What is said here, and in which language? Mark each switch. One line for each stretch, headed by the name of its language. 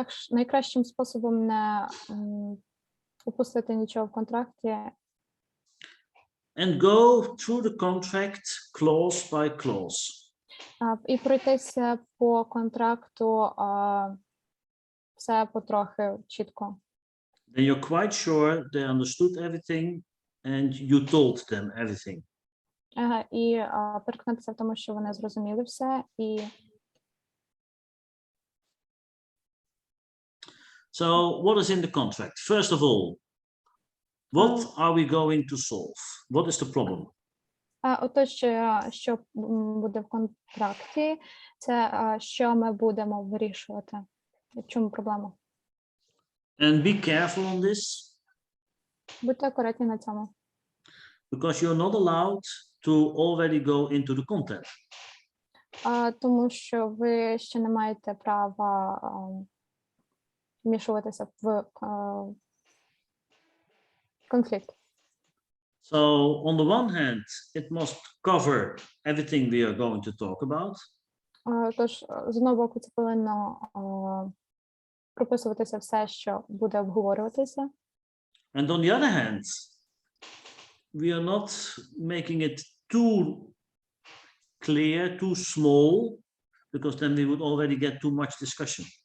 Ukrainian: Найкращим способом не упустити нічого в контракті.
English: And go through the contract clause by clause.
Ukrainian: І пройтися по контракту все потрохи чітко.
English: Then you're quite sure they understood everything and you told them everything.
Ukrainian: І переконатися в тому, що вони зрозуміли все. І
English: So what is in the contract? First of all, what are we going to solve? What is the problem?
Ukrainian: Отож, що буде в контракті, це що ми будемо вирішувати. В чому проблема?
English: And be careful on this,
Ukrainian: Будьте акуратні на цьому.
English: because you're not allowed to already go into the content.
Ukrainian: Тому що ви ще не маєте права вмішуватися в конфлікт.
English: So on the one hand, it must cover everything we are going to talk about.
Ukrainian: Тож, з одного боку, це повинно прописуватися все, що буде обговорюватися.
English: And on the other hand, we are not making it too clear, too small, because then we would already get too much discussion.